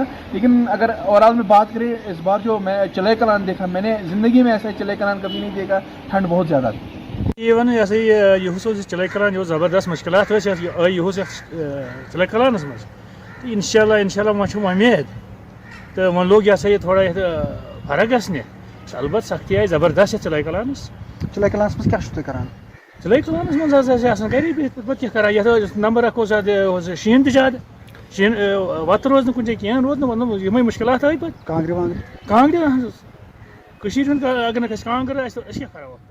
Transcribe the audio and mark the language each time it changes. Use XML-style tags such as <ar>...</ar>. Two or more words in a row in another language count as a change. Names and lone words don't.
<hi>लेकिन अगर ओवरऑल में बात करें इस बार जो मैं चिले कलान देखा, मैंने ज़िंदगी में ऐसा चिले कलान कभी नहीं देखा। ठंड बहुत ज़्यादा थी।</hi> <ks>ये वन ये चिले कलान जो ज़बरदस्त मुश्किलात चिले कलानस मज इंशाल्लाह उम्मीद तो वन लोग ये थोड़ा फर्क गसने अलबत् सख्ती आई ज़बरदस्त चिले कलानस मज क्या करान चिले कलानस मज गरी पे करा नंबर रखो शीन तद शीन वत रोज कुछ कह रोज ये मुश्किलात आई पे कांगरे अगर न कांगर क्या करो।</ks>